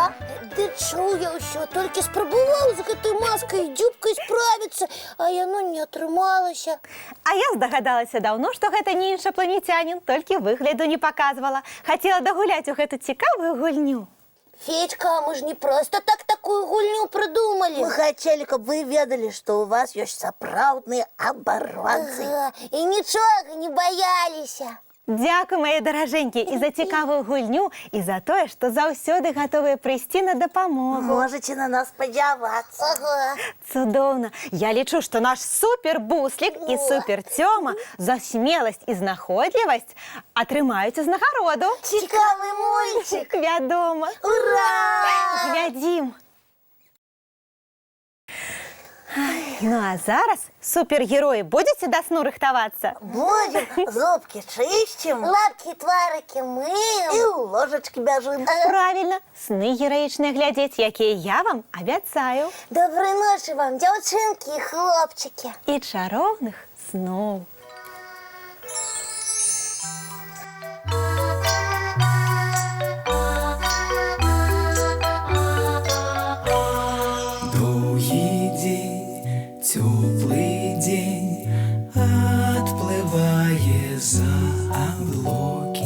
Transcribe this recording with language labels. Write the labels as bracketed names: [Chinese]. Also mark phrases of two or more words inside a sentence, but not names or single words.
[Belarusian] Ага, Ды чуў я ўсё, толькі спрабаваў з гэтай маскай і дзюбкай справіцца, а яно не атрымалася. А я здагадалася даўно, што гэта не іншапланетянін, толькі выгляду не паказвала. Хацела дагуляць у гэту цікавую гульню. [Russian] Федька, мы ж не просто так такую гульню придумали. Мы хотели, [Belarusian] каб вы ведали, што у вас ёсць сапраўдныя абарванцы. І нічога не баяліся. Дзякуй, мае даражэнькія, і за цікавую гульню, і за тое, што заўсёды гатовыя прыйсці на дапамогу. Можаце на нас спадзявацца. Ага. Цудоўна. Я лічу, што наш супербуслік і суперцёма за смеласць і знаходлівасць атрымаюць узнагароду. Цікавы мульчик. Вядома. Ура! Глядзім. Ну а зараз, супергероі, будзеце да сну рыхтавацца? [Russian] Будем зубки чистим Лапки, тварики и мыем. у ложечки бяжим. [Belarusian] Правильно, сны гераічныя глядзець, якія я вам абяцаю. [Russian] Доброй ночи вам, девчонки и хлопчики. [Belarusian] І чароўных сноў. Доўгі дзень, цёплы дзень, адплывае за аблокі.